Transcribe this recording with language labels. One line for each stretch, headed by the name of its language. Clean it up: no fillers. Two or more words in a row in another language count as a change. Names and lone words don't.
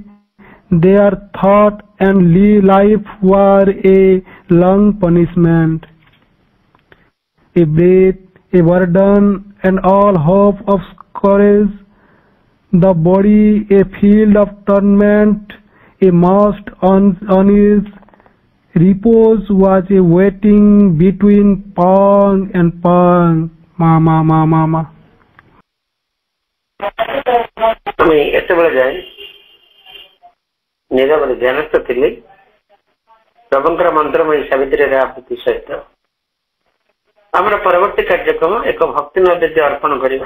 English: Their thought and life were a long punishment, a breath, a burden, and all hope of courage. The body a field of torment, a most honest repose was a waiting between pang and pang. Mama, mama, mama.
Odia: ଏତେବେଳେ ଯାଏ ନିରବରେ ଧ୍ୟାନସ୍ଥ ଥିଲି ପ୍ରଭୁଙ୍କର ମନ୍ତ୍ରମୟୀ ସାବିତ୍ରୀ ଆହୁତି ସହିତ। ଆମର ପରବର୍ତ୍ତୀ କାର୍ଯ୍ୟକ୍ରମ ଏକ ଭକ୍ତି ନୈବେଦ୍ୟ ଅର୍ପଣ କରିବା।